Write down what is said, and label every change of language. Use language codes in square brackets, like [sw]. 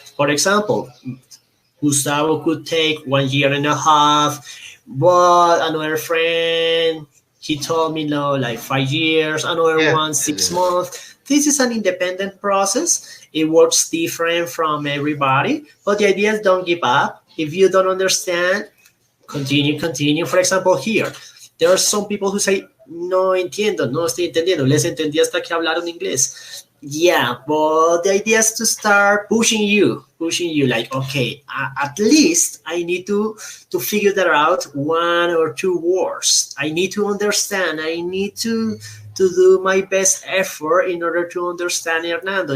[en] For example, Gustavo could take 1 year and a half, but another friend, he told me no, like 5 years, another Yes, one, yes, 6 months. This is an independent process. It works different from everybody, but the idea is don't give up. If you don't understand, continue, continue. For example, here, there are some people who say, [es] no entiendo, no estoy entendiendo, les entendí hasta que hablaron inglés. [en] Yeah, but the idea is to start pushing you like, okay, at least I need to figure that out 1 or 2 words. I need to understand. I need to do my best effort in order to understand Hernando.